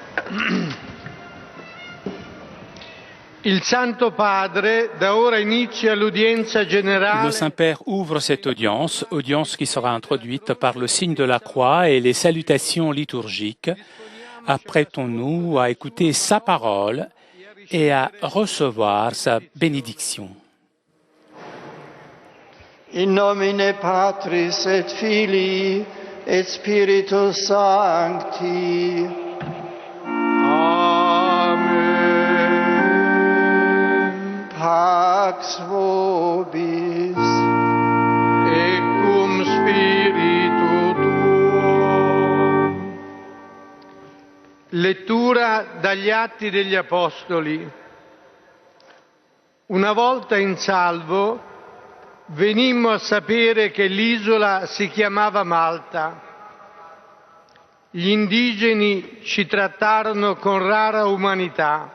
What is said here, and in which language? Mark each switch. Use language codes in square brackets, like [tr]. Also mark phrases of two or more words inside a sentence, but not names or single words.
[it] Il Santo Padre da ora inizia l'udienza generale. [fr] Le Saint-Père ouvre cette audience, audience qui sera introduite par le signe de la croix et les salutations liturgiques. Apprêtons-nous à écouter sa parole et à recevoir sa bénédiction. [la] In nomine Patris et Filii et Spiritus Sancti. Amen. Pax vobis. E cum spiritu tuo. [it] Lettura dagli Atti degli Apostoli. Una volta in salvo venimmo a sapere che l'isola si chiamava Malta. Gli indigeni ci trattarono con rara umanità.